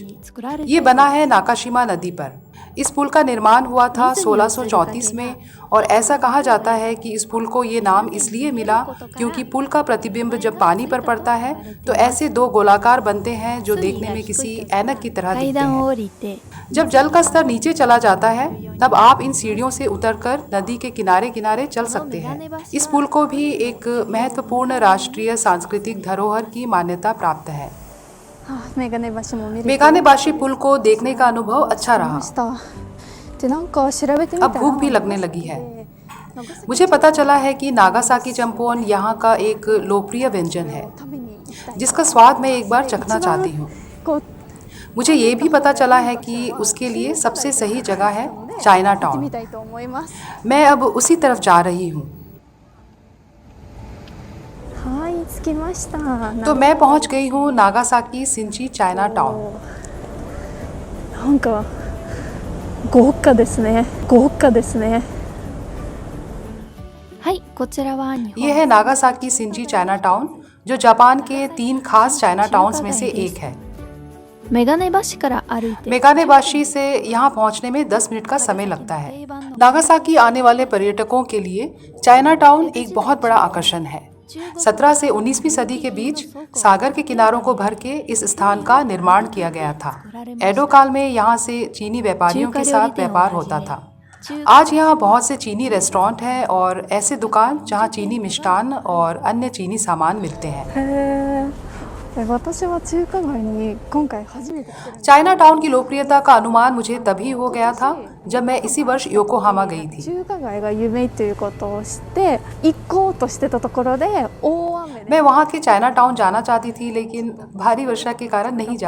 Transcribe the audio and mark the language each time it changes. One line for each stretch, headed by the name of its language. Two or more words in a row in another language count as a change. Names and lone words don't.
Hindi: ये बना है नाकाशिमा नदी पर। इस पुल का निर्माण हुआ था 1634 में, और ऐसा कहा जाता है कि इस पुल को ये नाम इसलिए मिला क्योंकि पुल का प्रतिबिंब जब पानी पर पड़ता है तो ऐसे दो गोलाकार बनते हैं जो देखने में किसी ऐनक की तरह
Japanese: 階
Hindi: दिखते
Japanese: 段を
Hindi: हैं।
Japanese: 降りて
Hindi: जब जल का स्तर नीचे चला जाता है तब आप इन सीढ़ियों से उतरकर नदी के किनारे किनारे चल सकते हैं। इस पुल को भी एक महत्वपूर्ण राष्ट्रीय सांस्कृतिक धरोहर की मान्यता प्राप्त है।
Japanese: メガネ橋も見れて
Hindi: मेगानेबाशी पुल को देखने का अनुभव अच्छा रहा।
Japanese: ましたでなんか調べてみた
Hindi: अब
Japanese: ら
Hindi: भूख भी लगने लगी है।
Japanese: 長崎
Hindi: मुझे पता चला है कि नागासाकी चंपोन यहाँ का एक लोकप्रिय व्यंजन है
Japanese: 食べに行きたい
Hindi: जिसका स्वाद मैं एक बार चखना
Japanese: 一番
Hindi: चाहती हूँ।
Japanese: こう
Hindi: मुझे ये भी पता चला है कि उसके लिए सबसे सही जगह है चाइना
Japanese: 行って
Hindi: टाउन।
Japanese: みたいと思います
Hindi: मैं अब उसी तरफ जा रही हूँ।
Japanese: はい着きました
Hindi: तो मैं पहुँच गई हूँ नागासाकी सिंची चाइना टाउन।
Japanese: なんか豪華ですね豪華ですねはいこちらは日
Hindi: ये
Japanese: 本
Hindi: है नागासाकी सिंची चाइना टाउन, जो जापान के 3 खास चाइना टाउन्स में से एक है।
Japanese: メガネ橋から歩いて
Hindi: मेगानेबाशी से यहाँ पहुँचने में 10 मिनट का समय लगता है। नागासाकी आने वाले पर्यटकों के लिए चाइना टाउन एक बहुत बड़ा आकर्षण है। 17 से 19वीं सदी के बीच सागर के किनारों को भर के इस स्थान का निर्माण किया गया था। एडो काल में यहाँ से चीनी व्यापारियों के साथ व्यापार होता था। आज यहाँ बहुत से चीनी रेस्टोरेंट हैं और ऐसे दुकान जहाँ चीनी मिष्टान और अन्य चीनी सामान मिलते हैं।
Japanese: 私は中華街に今回初めて来てるんです。
Hindi: चाइना टाउन की लोकप्रियता का अनुमान मुझे तभी हो गया था जब मैं इसी वर्ष योकोहामा गई थी।
Japanese: 中華街が有名ということを知って行こうとしてたところで大雨で
Hindi: मैं वहाँ के चाइना टाउन जाना चाहती थी लेकिन भारी वर्षा के कारण नहीं जा